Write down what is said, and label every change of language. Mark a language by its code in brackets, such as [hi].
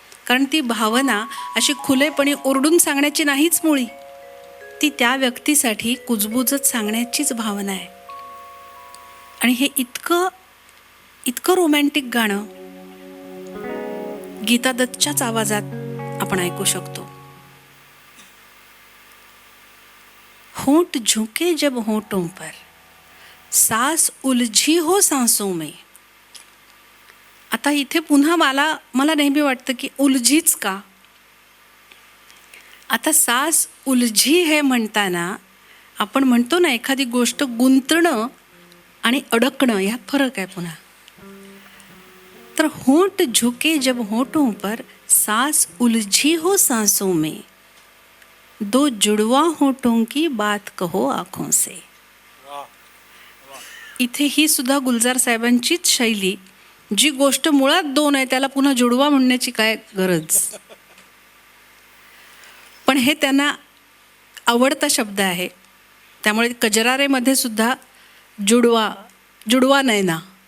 [mr] कारण ती भावना अशी खुलेपणी ओरडून सांगण्याची नाहीच मुळी, ती त्या व्यक्तीसाठी कुजबुजत सांगण्याचीच भावना आहे. आणि हे इतकं इतकं रोमॅन्टिक गाणं गीता दत्तच्याच आवाजात आपण ऐकू शकतो. [hi] होंठ झुके जब होंठों पर, सांस उलझी हो सांसों में. [mr] आता इथे पुन्हा मला नेहमी वाटतं की उलझीच का. आता सांस उलझी हे म्हणताना आपण म्हणतो ना एखादी गोष्ट गुंतणं आणि अडकणं यात फरक आहे पुन्हा. [hi] तर होंठ झुके जब होंठों पर, सांस उलझी हो सांसों में, दो जुड़वा होंठों की बात कहो आँखों से. [mr] इथे ही सुद्धा गुलजार साहेबांचीच शैली. जी गोष्ट मुळात दोन आहे त्याला पुन्हा जुडवा म्हणण्याची काय गरज. पण हे त्यांना आवडता शब्द आहे. त्यामुळे कजरारेमध्ये सुद्धा जुडवा नैना.